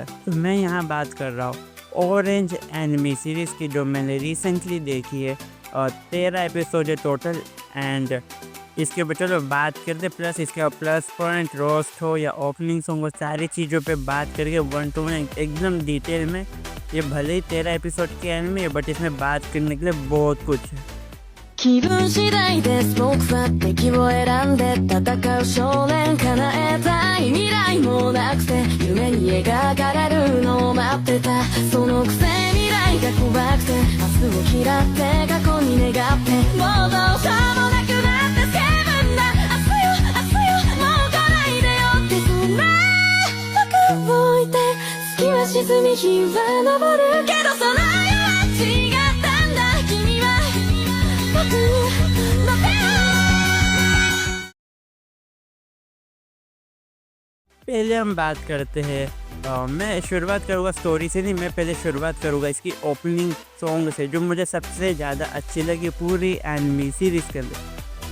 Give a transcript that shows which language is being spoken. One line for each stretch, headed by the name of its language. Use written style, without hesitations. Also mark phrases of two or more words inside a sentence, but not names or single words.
Hindi: तो मैं यहाँ बात कर रहा हूँ ऑरेंज
English: anime series
Hindi: की, जो मैंने रिसेंटली देखी है और 13 एपिसोड है टोटल। एंड इसके ऊपर चलो बात करते, प्लस इसके
English: plus point,
Hindi: रोस्ट हो या
English: opening song
Hindi: हो, सारी चीज़ों पे बात करके 1 to 1 एकदम डिटेल में। ये भले ही 13 एपिसोड की एनिमे है बट इसमें बात करने के लिए बहुत कुछ है।
Japanese: 気分次第です僕は敵を選んで戦う少年叶えたい未来もなくて夢に描かれるのを待ってたそのくせ未来が怖くて明日を嫌って過去に願ってもうどうしようもなくなって叫ぶんだ明日よ明日よもう来ないでよってそんな僕を置いて月は沈み日は昇るけどその夜は違ったんだ君は
Hindi: पहले हम बात करते हैं, मैं शुरुआत करूँगा स्टोरी से नहीं, मैं पहले शुरुआत करूँगा इसकी
English: opening song
Hindi: से जो मुझे सबसे ज़्यादा अच्छी लगी पूरी
English: anime series
Hindi: के अंदर।